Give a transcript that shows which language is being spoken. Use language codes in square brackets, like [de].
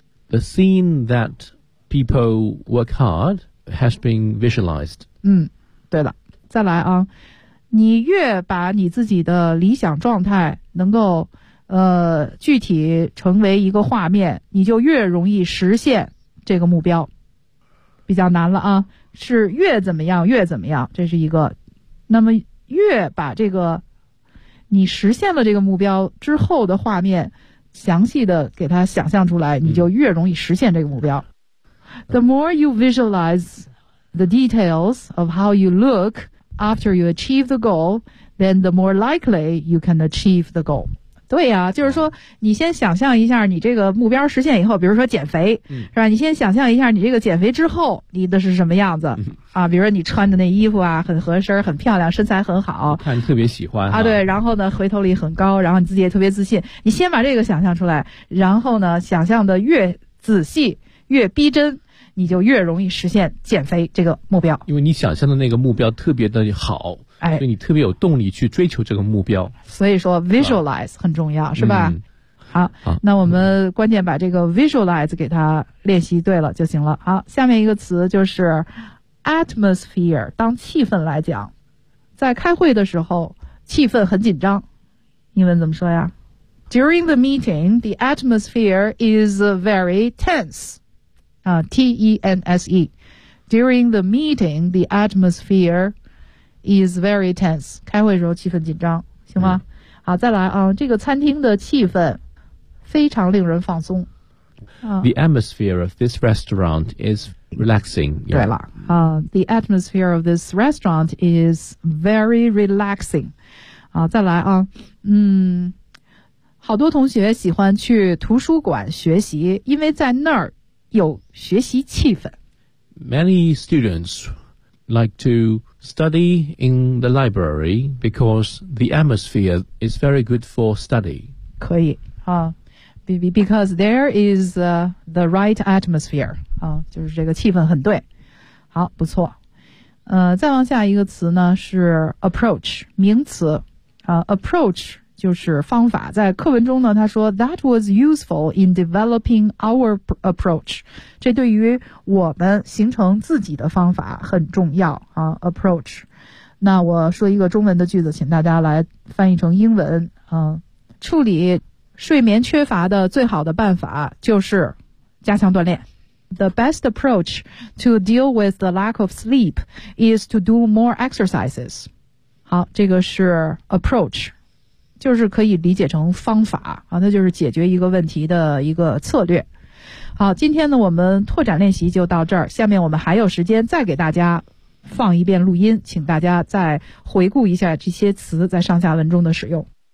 [en] The scene thatPeople work hard has been visualized. [zh] 嗯，对了，再来啊，你越把你自己的理想状态能够具体成为一个画面，你就越容易实现这个目标。比较难了啊，是越怎么样越怎么样，这是一个。那么越把这个你实现了这个目标之后的画面详细的给它想象出来，你就越容易实现这个目标。 [en] The more you visualize the details of how you look after you achieve the goal, then the more likely you can achieve the goal. [zh] 对呀、就是说你先想象一下你这个目标实现以后，比如说减肥、是吧，你先想象一下你这个减肥之后你的是什么样子、啊，比如说你穿的那衣服啊很合身很漂亮身材很好，看特别喜欢对，然后呢回头率很高，然后你自己也特别自信，你先把这个想象出来，然后呢想象的越仔细越逼真，你就越容易实现减肥这个目标。因为你想象的那个目标特别的好，哎，所以你特别有动力去追求这个目标。所以说 visualize 很重要，是吧？嗯、好，那我们关键把这个 visualize 给它练习对了就行了。好，下面一个词就是 atmosphere， 当气氛来讲，在开会的时候气氛很紧张，英文怎么说呀？ [en] During the meeting, the atmosphere is very tense. T-E-N-S-E. During the meeting, the atmosphere is very tense. [zh] 开会的时候气氛紧张，行吗？好，再来啊，这个餐厅的气氛非常令人放松。 [en] The atmosphere of this restaurant is relaxing. [zh] 对了， [en] The atmosphere of this restaurant is very relaxing. [zh] 好，再来啊，好多同学喜欢去图书馆学习，因为在那儿有学习气氛。 [en] Many students like to study in the library because the atmosphere is very good for study. [zh] 可以啊 ， [en] because there is the right atmosphere [zh] 啊，就是这个气氛很对。好，不错。再往下一个词呢是 approach， 名词啊 ，approach。就是方法，在课文中呢，他说 [en] that was useful in developing our approach， [zh] 这对于我们形成自己的方法很重要啊。 approach， 那我说一个中文的句子，请大家来翻译成英文啊。处理睡眠缺乏的最好的办法就是加强锻炼。 [en] The best approach to deal with the lack of sleep is to do more exercises。 [zh] 好，这个是 approach。就是可以理解成方法啊，那就是解决一个问题的一个策略。好，今天呢我们拓展练习就到这儿，下面我们还有时间再给大家放一遍录音，请大家再回顾一下这些词在上下文中的使用。